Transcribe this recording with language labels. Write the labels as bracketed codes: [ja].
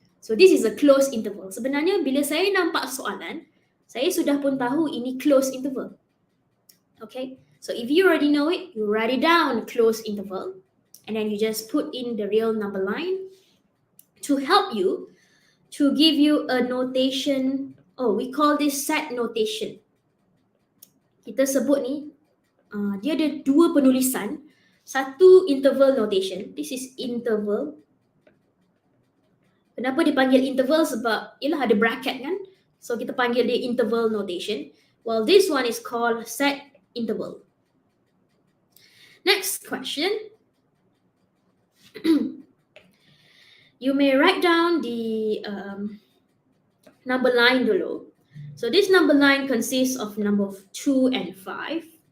[en] So this is a close interval. [ms] Sebenarnya bila saya nampak soalan, saya sudah pun tahu ini close interval. [en] Okay, so if you already know it, you write it down, close interval, and then you just put in the real number line to help you, to give you a notation. Oh, we call this set notation. [ms] Kita sebut ni, dia ada dua penulisan. Satu interval notation. [en] This is interval. [ms] Kenapa dipanggil interval? Sebab ialah ada bracket kan. So kita panggil dia interval notation. [en] Well, this one is called set interval. Next question. You may write down the number line [ms] dulu. [en] So this number line consists of number 2 and 5.